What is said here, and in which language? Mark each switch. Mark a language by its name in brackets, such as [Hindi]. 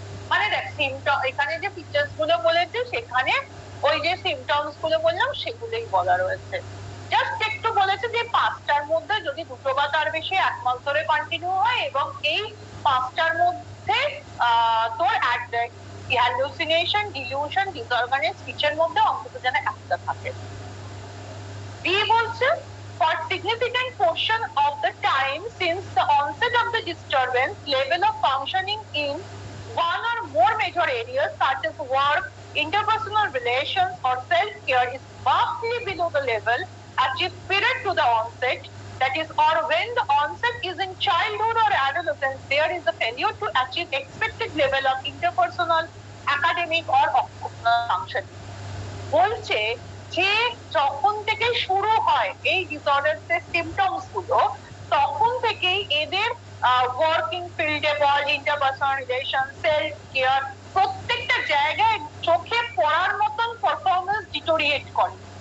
[Bangla] মানে দেখ সিমটম, এখানে যে ফিচার্স গুলো বলেছে সেখানে ওই যে সিমটমস গুলো বললাম সেগুলোই বলা রয়েছে। জাস্ট একটু বলেছে যে 5টার মধ্যে যদি 2টো বা তার বেশি 1 মাস ধরে কন্টিনিউ হয় এবং এই 5টার মধ্যে তোর হ্যালুসিনেশন, ডিলিউশন, ডিসঅর্গানাইজড স্পিচের মধ্যে অন্তত যেন একটা থাকে। বি বলছে [English] for significant portion of the time since the onset of the disturbance, level of functioning in one or more major areas such as work, interpersonal relations or self-care is vastly below the level achieved prior to the onset, that is, or when the onset is in childhood or adolescence, there is a failure to achieve expected level of interpersonal, academic or occupational functioning. [Bangla] বলছে যে যখন থেকে শুরু হয় এই disorders এর symptoms গুলো তখন থেকেই এদের ওয়ার্কিং ফিল্ডে বল, ইন্টারপার্সোনাল রিলেশন, সেলফ কেয়ার প্রত্যেকটা জায়গায় চোখে পড়ার মতন পারফরমেন্স ডিটোরিয়েট করে।